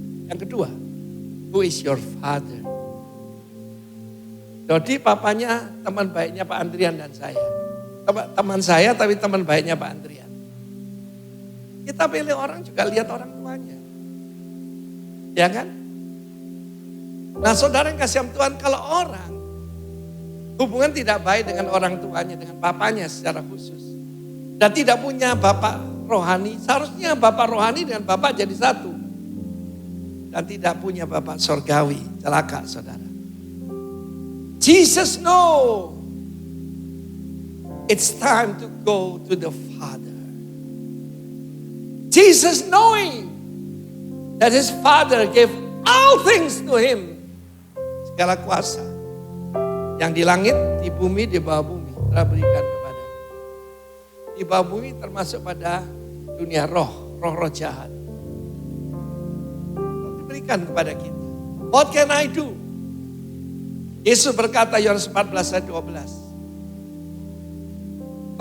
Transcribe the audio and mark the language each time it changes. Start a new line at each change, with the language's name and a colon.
Indonesian: Yang kedua,
English: who is your father?
Indonesian: Jadi papanya teman baiknya Pak Andrian dan saya. Teman saya tapi teman baiknya Pak Andrian. Kita pilih orang juga lihat orang tuanya. Ya kan? Nah saudara yang kasih Tuhan, kalau orang hubungan tidak baik dengan orang tuanya, dengan papanya secara khusus. Dan tidak punya bapak rohani, seharusnya bapak rohani dengan bapak jadi satu. Dan tidak punya bapak sorgawi, celaka saudara.
English: Jesus know it's time to go to the Father. Jesus knowing that his Father gave all things to him.
Indonesian: Segala kuasa yang di langit, di bumi, di bawah bumi telah berikan kepada. Di bawah bumi termasuk pada dunia roh jahat. Diberikan kepada kita.
English: What can I do?
Indonesian: Yesus berkata Yohanes 14 ayat 12.